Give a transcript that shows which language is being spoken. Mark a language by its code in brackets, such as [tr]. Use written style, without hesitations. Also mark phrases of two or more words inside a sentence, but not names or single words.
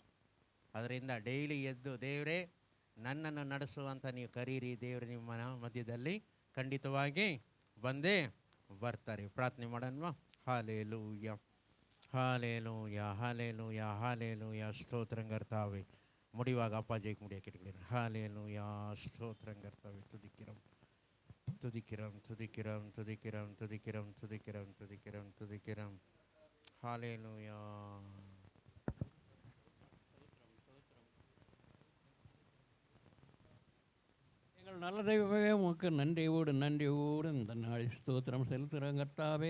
[kn] ಅದರಿಂದ ಡೈಲಿ ಎದ್ದು ದೇವರೇ ನನ್ನನ್ನು ನಡೆಸುವಂತ ನೀವು ಕರೀರಿ. ದೇವರು ನಿಮ್ಮ ಮಧ್ಯದಲ್ಲಿ ಖಂಡಿತವಾಗಿ ಬಂದೇ ಬರ್ತಾರೆ. ಪ್ರಾರ್ಥನೆ ಮಾಡೋಣ. ಹಾಲೆಲೂಯ, ಹಾಲೆಲೂಯ, ಹಾಲೆಲೂಯ, ಹಾಲೆಲೂಯ. [ta] ஸ்தோத்திரம் கர்த்தாவே. முடிவாக அப்பாஜிக்கு முடிய கேட்டுக்கிறேன். ஹalleluya, ஸ்தோத்திரம் கர்த்தாவே. துதிக்கிறோம் துதிக்கிறோம் துதிக்கிறோம் துதிக்கிறோம் துதிக்கிறோம் துதிக்கிறோம் துதிக்கிறோம் துதிக்கிறோம். ஹalleluya. எங்கள் நல்ல தெய்வமே, உமக்கு நன்றியோடு இந்த நாள் ஸ்தோத்திரம் செலுத்துகிறோம் கர்த்தாவே.